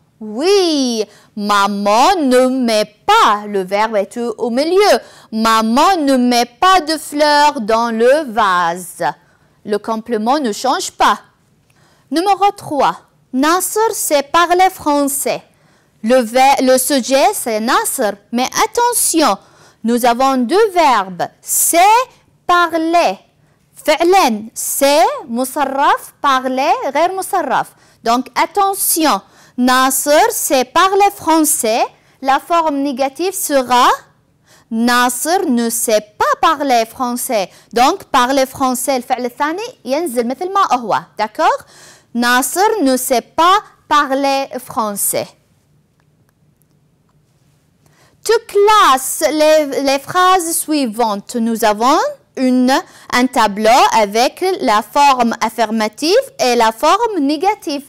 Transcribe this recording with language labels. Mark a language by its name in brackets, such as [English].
[French] Oui, maman ne met pas, le verbe est au milieu. Maman ne met pas de fleurs dans le vase. Le complément ne change pas. Numéro 3. Nasser sait parler français. Le sujet, c'est Nasser. Mais attention, nous avons deux verbes. C'est parler. [Arabic] فعلا, c'est مصرف, parler, غير مصرف. [French] Donc, attention. Nasser sait parler français. La forme négative sera Nasser ne sait pas parler français. [Arabic] Donc, parler français, الفعل الثاني ينزل مثل ما هو. [French] D'accord? Nasser ne sait pas parler français. Tu classes les phrases suivantes. Nous avons un tableau avec la forme affirmative et la forme négative.